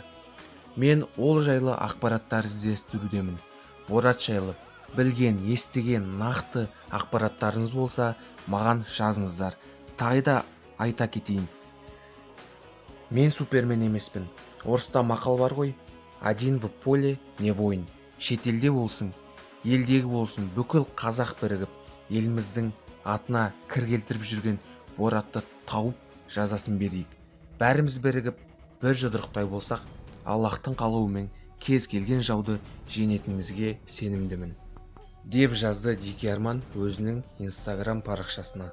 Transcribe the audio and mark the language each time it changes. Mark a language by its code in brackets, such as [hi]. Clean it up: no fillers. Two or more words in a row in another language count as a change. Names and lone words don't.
[kk] Мен ол жайлы ақпараттар іздестірудемін. Борат жайлы білген, естіген нақты ақпараттарыңыз болса, маған жазыңыздар. Тағы да айта кетейін. Мен супермен емеспін. Орыста мақал бар ғой, [ru] один в поле не воин. [kk] Шетелде болсын, елдегі болсын, бүкіл қазақ бірігіп, еліміздің атына кір келтіріп жүрген Боратты тауып жазасын берейік. Бәріміз бірігіп, бір жұдырықтай болсақ, Аллахтың қалауымен кез келген жауды жеңетінімізге сенімдімін, деп жазды Дике Арман өзінің Инстаграм парақшасына.